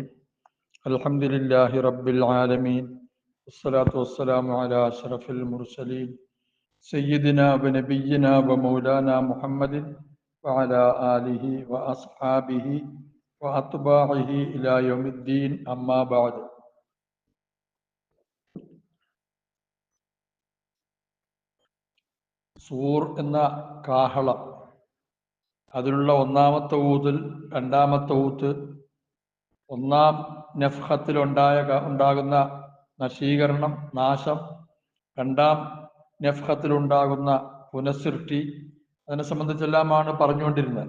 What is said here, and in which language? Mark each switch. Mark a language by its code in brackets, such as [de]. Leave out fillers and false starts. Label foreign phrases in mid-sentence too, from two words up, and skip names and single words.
[ar] الحمد لله رب العالمين، والصلاة والسلام على أشرف المرسلين سيدنا ونبينا ومولانا محمد وعلى آله وأصحابه وأتباعه إلى يوم الدين. أما بعد. [ml] സൂർ എന്ന കാഹളം, അതിനുള്ള ഒന്നാമത്തെ ഊതിൽ, രണ്ടാമത്തെ ഊത്ത്, ഒന്നാം നഫ്ഹത്തിൽ ഉണ്ടാകുന്ന നശീകരണം, നാശം, രണ്ടാം നഫ്ഹത്തിലുണ്ടാകുന്ന പുനഃസൃഷ്ടി, അതിനെ സംബന്ധിച്ചെല്ലാമാണ് പറഞ്ഞുകൊണ്ടിരുന്നത്.